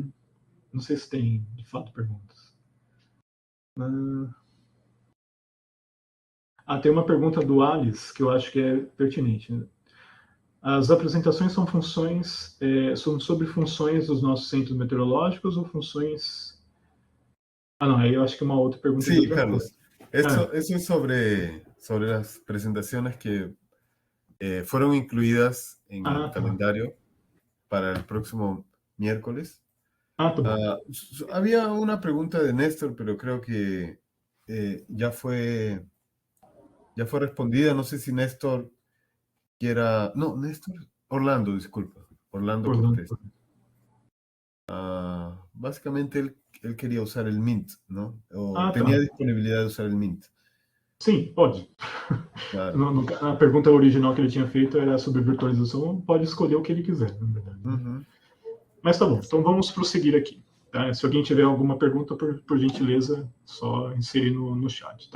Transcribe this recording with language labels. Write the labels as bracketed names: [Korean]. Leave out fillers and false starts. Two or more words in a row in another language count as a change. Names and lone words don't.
[Portuguese] Não sei se tem, de fato, perguntas. Tem uma pergunta do Alice que eu acho que é pertinente. Né? As apresentações são são sobre funções dos nossos centros meteorológicos ou funções... não, aí eu acho que é uma outra pergunta de Sí, outra Carlos. coisa. [Spanish] Eso es sobre las presentaciones que fueron incluidas en el Tá. calendario para el próximo miércoles. [Portuguese] Tá bom. [Spanish] Había una pregunta de Néstor, pero creo que ya fue respondida. No sé si Néstor quiera... No, Néstor. Orlando, disculpa. Orlando Cortés. Básicamente él quería usar el Mint, ¿no? O tenía disponibilidad de usar el Mint. [Portuguese] Sim, pode. Claro. A pergunta original que ele tinha feito era sobre virtualização. Pode escolher o que ele quiser, na verdade. Uhum. Mas tá bom, então vamos prosseguir aqui. Tá? Se alguém tiver alguma pergunta, por gentileza, só inserir no chat.